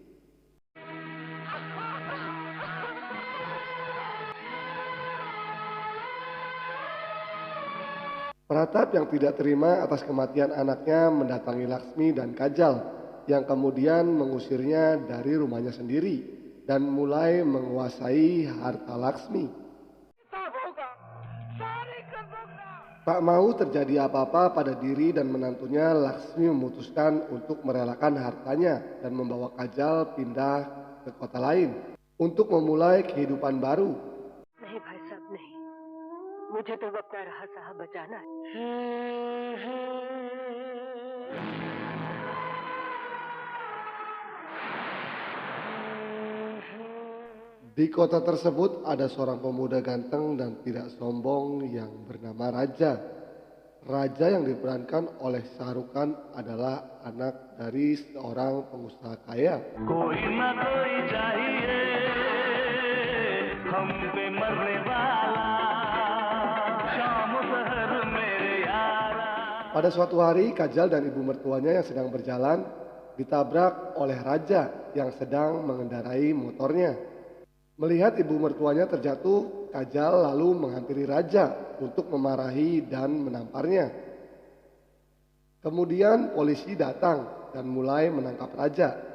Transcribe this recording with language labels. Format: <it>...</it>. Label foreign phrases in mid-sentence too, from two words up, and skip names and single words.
<id>Pratap yang tidak terima atas kematian anaknya mendatangi Laksmi dan Kajal yang kemudian mengusirnya dari rumahnya sendiri dan mulai menguasai harta Laksmi. Tak mau terjadi apa-apa pada diri dan menantunya, Laksmi memutuskan untuk merelakan hartanya dan membawa Kajal pindah ke kota lain untuk memulai kehidupan baru.</id> <hi>नहीं भाई साहब नहीं, मुझे तो अपना रहा साहब बचाना है।</hi> <id>Di kota tersebut ada seorang pemuda ganteng dan tidak sombong yang bernama Raja. Raja yang diperankan oleh Shah Rukh Khan adalah anak dari seorang pengusaha kaya.</id> <hi>कोई ना कोई चाहिए हम पे मरने वाला शाम सहर मेरे यारा.</hi> <id>Pada suatu hari, Kajal dan ibu mertuanya yang sedang berjalan ditabrak oleh Raja yang sedang mengendarai motornya. Melihat ibu mertuanya terjatuh, Kajal lalu menghampiri Raja untuk memarahi dan menamparnya. Kemudian polisi datang dan mulai menangkap Raja.</id>